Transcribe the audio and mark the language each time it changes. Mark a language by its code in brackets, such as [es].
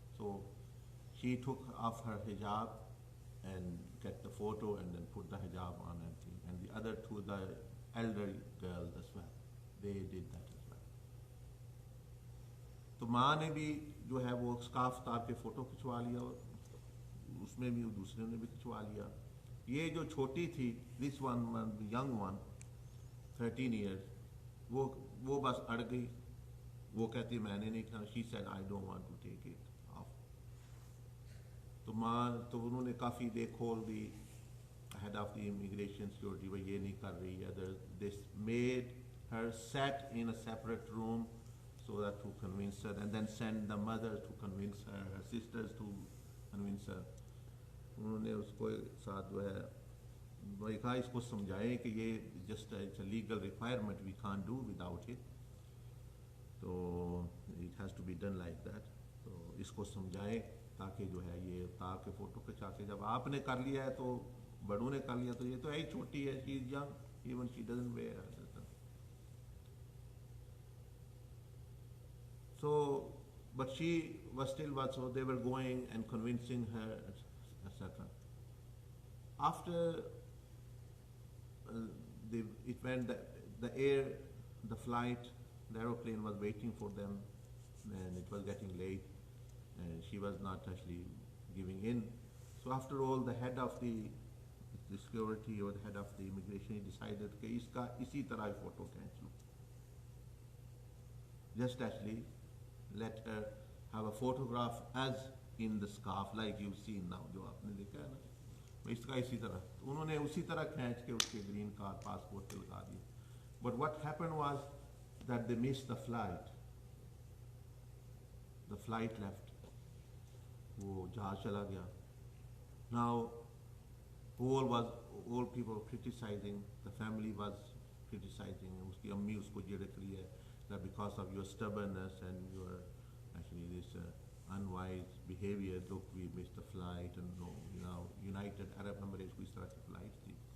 [en] So she took off her hijab and get the photo and then put the hijab on and thing. And the other 2, the elder girls as well, they did that as well. [hi] तो माँ ने भी जो है वो scarf तार के photo खिंचवा लिया, और उसमें भी दूसरे ने भी खिंचवा लिया। ये जो छोटी थी, [en] this one, the young one, 13 years. [hi] वो बस अड़ गई, वो कहती मैंने नहीं खाना, [en] she said I don't want to take it off. [hi] तो माँ तो उन्होंने काफ़ी [en] they called the head of the immigration security, [hi] वो ये नहीं कर रही है. [en] They made her sat in a separate room so that to convince her, and then send the mother to convince her, her sisters to convince her. [hi] उन्होंने उसको साथ जो है वही कहा इसको समझाएं कि ये [en] just it's a legal requirement, we can't do without it, तो it has to be done like that. [hi] तो इसको समझाएं ताकि जो है ये ताकि फ़ोटो खिंचा के जब आपने कर लिया है तो बड़ों ने कर लिया तो ये तो है ही छोटी है, [en] she is young, even she doesn't wear. So, but she was still so they were going and convincing her, etc. After it went, the flight, the aeroplane was waiting for them, and it was getting late, and she was not actually giving in. So after all, the head of the security or the head of the immigration, he decided [hi] कि इसका इसी तरह photo खींच लो. [en] Just actually let her have a photograph as in the scarf, like you've seen now, [hi] जो आपने देखा है ना, इसका इसी तरह. तो उन्होंने उसी तरह खींच के उसके green card passport पे लगा दिया. [en] But what happened was that they missed the flight. The flight left. [hi] वो जहाज चला गया. [en] Now, all people were criticizing, the family was criticizing, [hi] उसकी अम्मी उसको झिड़क रही है [en] that because of your stubbornness and your actually this unwise behavior, look, we missed the flight, and no, United Arab Emirates [hi] को इस तरह की flight थी.